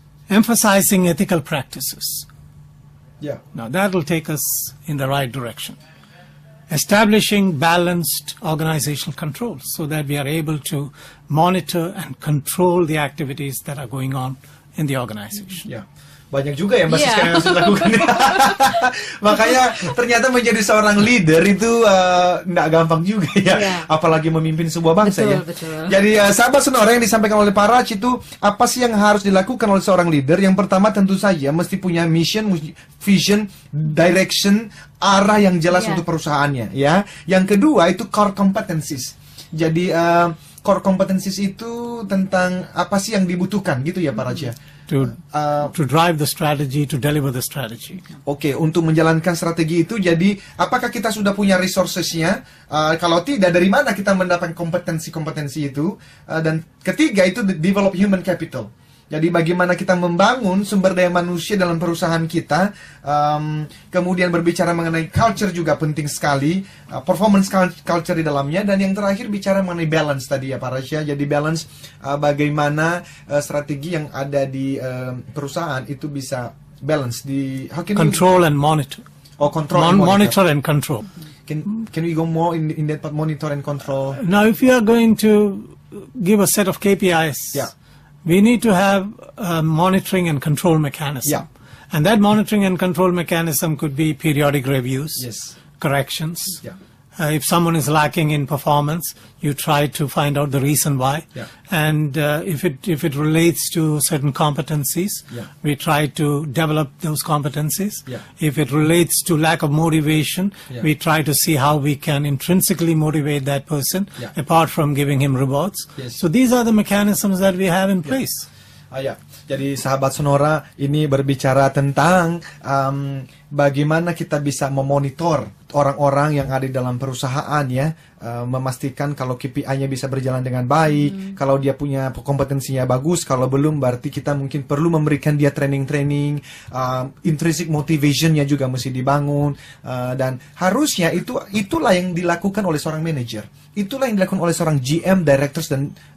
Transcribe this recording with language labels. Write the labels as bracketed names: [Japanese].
[English] Emphasizing ethical practices. Yeah. Now, that will take us in the right direction. Establishing balanced organizational controls so that we are able to monitor and control the activities that are going on in the organization. [Indonesian] Ya, banyak juga ya Mbak Siska yang harus dilakukan. Makanya ternyata menjadi seorang leader itu nggak gampang juga ya, apalagi memimpin sebuah bangsa. Betul. Jadi sahabat Sonora, yang disampaikan oleh Pak Raj itu apa sih yang harus dilakukan oleh seorang leader? Yang pertama tentu saja mesti punya mission, vision, direction, arah yang jelas untuk perusahaannya ya. Yang kedua itu core competencies. Jadi core competencies itu tentang apa sih yang dibutuhkan gitu ya Pak Raj ya. [English] To drive the strategy, to deliver the strategy. [Indonesian] Oke, untuk menjalankan strategi itu, jadi apakah kita sudah punya resources-nya? Kalau tidak, dari mana kita mendapatkan kompetensi-kompetensi itu? Dan ketiga itu [English] develop human capital. [Indonesian] Jadi bagaimana kita membangun sumber daya manusia dalam perusahaan kita. Kemudian berbicara mengenai culture juga penting sekali, performance culture di dalamnya. Dan yang terakhir bicara mengenai balance tadi ya Pak Rasya. Jadi balance bagaimana strategi yang ada di perusahaan itu bisa balance di [English] control and monitor. Control and monitor and control. Can we go more in that part, monitor and control? Now, if you are going to give a set of KPIs, we need to have a monitoring and control mechanism. And that monitoring and control mechanism could be periodic reviews, corrections. If someone is lacking in performance, you try to find out the reason why. And if it relates to certain competencies, we try to develop those competencies. If it relates to lack of motivation, we try to see how we can intrinsically motivate that person, apart from giving him rewards. So these are the mechanisms that we have in place. [Indonesian] Jadi sahabat Sonora, ini berbicara tentang bagaimana kita bisa memonitor orang-orang yang ada di dalam perusahaan ya, memastikan kalau KPI-nya bisa berjalan dengan baik, kalau dia punya kompetensinya bagus, kalau belum berarti kita mungkin perlu memberikan dia training-training, intrinsic motivation-nya juga mesti dibangun, dan harusnya itulah yang dilakukan oleh seorang manager, itulah yang dilakukan oleh seorang GM, directors, dan